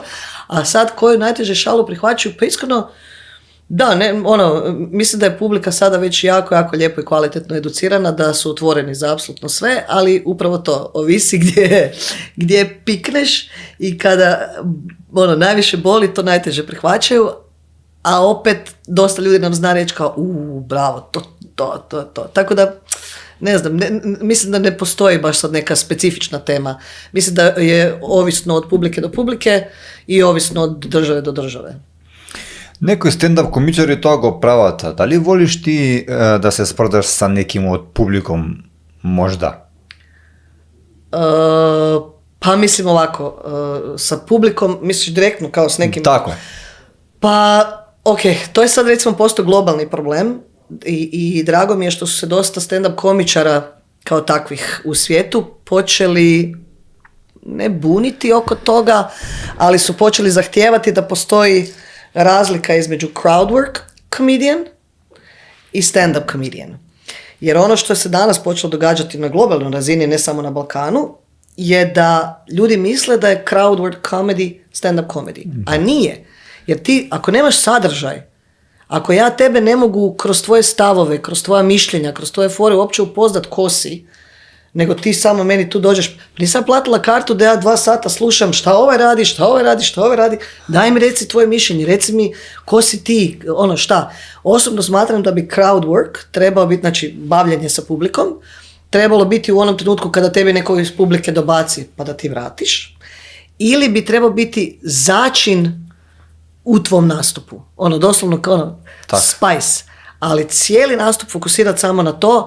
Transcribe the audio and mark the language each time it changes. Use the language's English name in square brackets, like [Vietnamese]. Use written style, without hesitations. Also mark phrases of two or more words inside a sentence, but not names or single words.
[Croatian] A sad koju najteže šalu prihvaćaju, pa iskreno, da, mislim da je publika sada već jako, jako lijepo i kvalitetno educirana, da su otvoreni za apsolutno sve, ali upravo to, ovisi gdje pikneš i kada najviše boli, to najteže prihvaćaju, a opet dosta ljudi nam zna reći kao, bravo, to. Tako da, ne znam, mislim da ne postoji baš sad neka specifična tema. Mislim da je ovisno od publike do publike i ovisno od države do države. [Macedonian] Некои стендап комичари тоа го прават. [Serbian] Дали волиш ти да се спордаш са неким од публиком? Можда. [Croatian] Pa mislim ovako, sa publikom, misliš direktno kao s nekim... Tako je. Pa, ok, to je sad recimo postao globalni problem i drago mi je što su se dosta stand-up komičara kao takvih u svijetu počeli ne buniti oko toga, ali su počeli zahtijevati da postoji razlika između [English] crowdwork comedian [Croatian] i [English] stand-up comedian. [Croatian] Jer ono što se danas počelo događati na globalnoj razini, ne samo na Balkanu, je da ljudi misle da je [English] crowdwork comedy stand-up comedy. [Croatian] A nije. Jer ti, ako nemaš sadržaj, ako ja tebe ne mogu kroz tvoje stavove, kroz tvoja mišljenja, kroz tvoje fore uopće upoznat ko si, nego ti samo meni tu dođeš, nisam platila kartu da ja 2 sata slušam šta ovaj radi, daj mi reci tvoje mišljenje, reci mi ko si ti, šta. Osobno smatram da bi [English] crowd work [Croatian] trebao biti, znači bavljenje sa publikom, trebalo biti u onom trenutku kada tebi neko iz publike dobaci pa da ti vratiš, ili bi trebao biti začin u tvom nastupu, doslovno spice, ali cijeli nastup fokusirati samo na to.